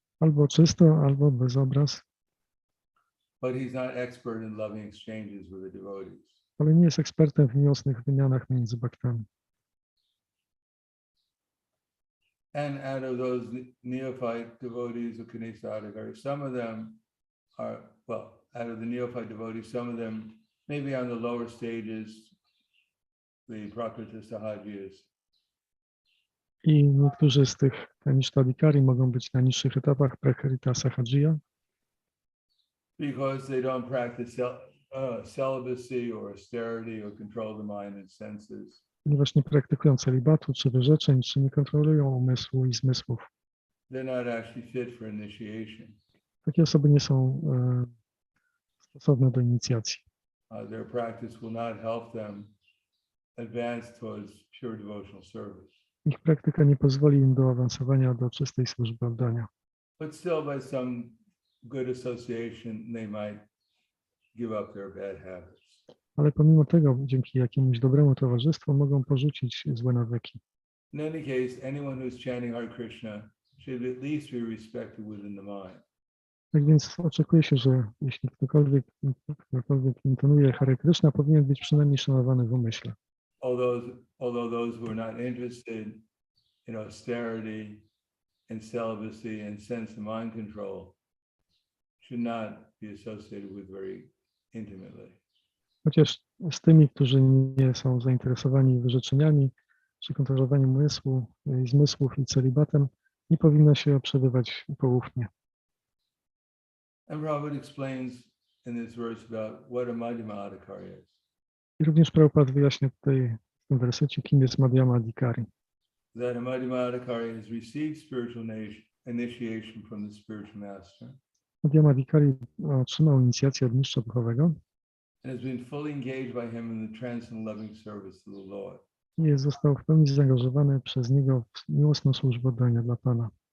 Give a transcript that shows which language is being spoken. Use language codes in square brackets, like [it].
[pl] albo czysto, albo bez obraz, [en] But he's not expert in loving exchanges with the devotees. [pl] ale nie jest ekspertem w miłosnych wymianach między baktami. [en] And out of those neophyte devotees of Kanistha-adhikari, some of them are, well, out of the neophyte devotees, some of them maybe on the lower stages, the Prakriti Sahajis, [pl] I niektórzy z tych Kanishta Adhikari mogą być na niższych etapach Prakrita Sahajiya, [en] because they don't practice celibacy or austerity or control the mind and senses. [pl] ponieważ nie praktykują celibatu, czy wyrzeczeń, czy nie kontrolują umysłu i zmysłów. [en] They're not actually fit for initiation. [pl] Takie osoby nie są stosowne do inicjacji. [en] Their practice will not help them advance towards pure devotional service. [pl] Ich praktyka nie pozwoli im do awansowania do czystej służby oddania. [en] But still, by some good association, they might give up their bad habits. [pl] Ale pomimo tego, dzięki jakiemuś dobremu towarzystwu mogą porzucić złe nawyki. [en] In any case, anyone who's chanting Hare Krishna should at least be respected within the mind. [pl] Tak więc oczekuje się, że jeśli ktokolwiek intonuje Hare Krishna, powinien być przynajmniej szanowany w umyśle. [en] Although those who are not interested in austerity and celibacy and sense and mind control should not be associated with very intimately. [pl] Chociaż z tymi, którzy nie są zainteresowani wyrzeczeniami czy kontrolowaniem umysłu, zmysłów i celibatem, nie powinno się przebywać poufnie. [en] And Prabhupada explains in this verse about what a Madhyama Adhikari is. [pl] I również Prabhupada wyjaśnia tutaj w tym wersecie, kim jest Madhyama Adhikari. [en] That a Madhyama Adhikari has received spiritual initiation from the spiritual master [pl] Madhyama Adhikari otrzymał inicjację od mistrza duchowego [en] and has been fully engaged by him in the transcendent loving service to the Lord. [pl] i został w pełni zaangażowany przez niego w miłosną służbę oddania dla Pana.